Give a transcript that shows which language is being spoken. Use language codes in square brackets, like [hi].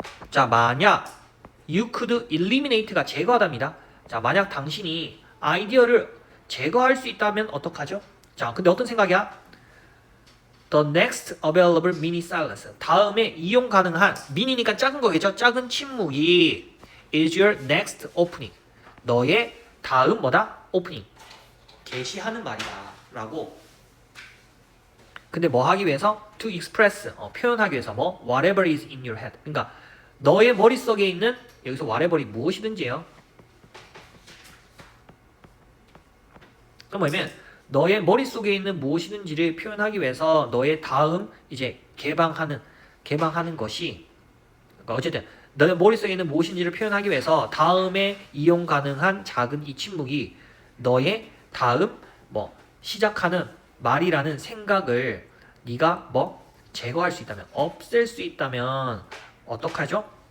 [ko] 자, 만약 [en] you could eliminate [ko] 가 제거하답니다. 자, 만약 당신이 아이디어를 제거할 수 있다면 어떡하죠? 자, 근데 어떤 생각이야? [en] The next available mini silence. [ko] 다음에 이용 가능한 미니니까 작은 거겠죠? 작은 침묵이 [en] is your next opening. [ko] 너의 다음 뭐다? 오프닝. 게시하는 말이다. 라고. 근데 뭐 하기 위해서? [en] To express. [ko] 표현하기 위해서 뭐? [en] Whatever is in your head. [ko] 그러니까 너의 머릿속에 있는 여기서 whatever이 무엇이든지예요. 그럼 뭐냐면 너의 머릿속에 있는 무엇이든지를 표현하기 위해서 너의 다음 이제 개방하는 것이 그러니까 어쨌든 너의 머릿속에 있는 무엇인지를 표현하기 위해서 다음에 이용 가능한 작은 이 침묵이 너의 다음 뭐 시작하는 말이라는 생각을 네가 뭐 제거할 수 있다면 없앨 수 있다면 어떡하죠?